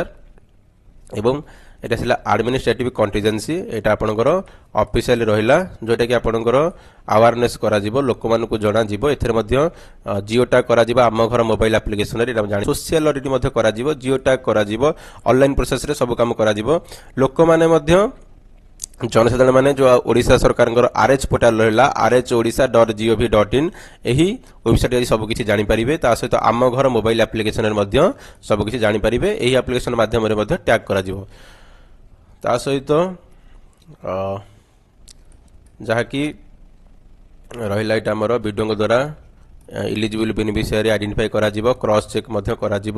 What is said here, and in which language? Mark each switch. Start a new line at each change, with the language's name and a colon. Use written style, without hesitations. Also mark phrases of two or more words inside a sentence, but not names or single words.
Odia: ଏବଂ এটা ଥିଲା
English: administrative contingency,
Odia: ଏଇଟା ଆପଣଙ୍କର ଅଫିସିଆଲି ରହିଲା, ଯୋଉଟାକି ଆପଣଙ୍କର ଆୱାରନେସ୍ କରାଯିବ, ଲୋକମାନଙ୍କୁ ଜଣାଯିବ। ଏଥିରେ ମଧ୍ୟ
English: geo tag
Odia: କରାଯିବ ଆମ ଘର
English: mobile applicationରେ,
Odia: ଏଇଟା ଜାଣି
English: social audit
Odia: ମଧ୍ୟ କରାଯିବ,
English: geo tag
Odia: କରାଯିବ,
English: online processରେ
Odia: ସବୁ କାମ କରାଯିବ। ଲୋକମାନେ ମଧ୍ୟ ଜନସାଧାରଣ ମାନେ ଯେଉଁ ଓଡ଼ିଶା ସରକାରଙ୍କର RH ପୋର୍ଟାଲ ରହିଲା rhodisha.gov.in, ଏହି ୱେବସାଇଟ୍ ଆଜି ସବୁକିଛି ଜାଣିପାରିବେ। ତା ସହିତ ଆମ ଘର
English: mobile applicationରେ
Odia: ମଧ୍ୟ ସବୁକିଛି ଜାଣିପାରିବେ। ଏହି ଆପ୍ଲିକେସନ ମାଧ୍ୟମରେ ମଧ୍ୟ ଟ୍ୟାଗ୍ କରାଯିବ। ତା ସହିତ ଯାହାକି ରହିଲା ଏଇଟା ଆମର ବିଡିଓଙ୍କ ଦ୍ୱାରା
English: eligible beneficiary identify
Odia: କରାଯିବ,
English: cross check
Odia: ମଧ୍ୟ କରାଯିବ।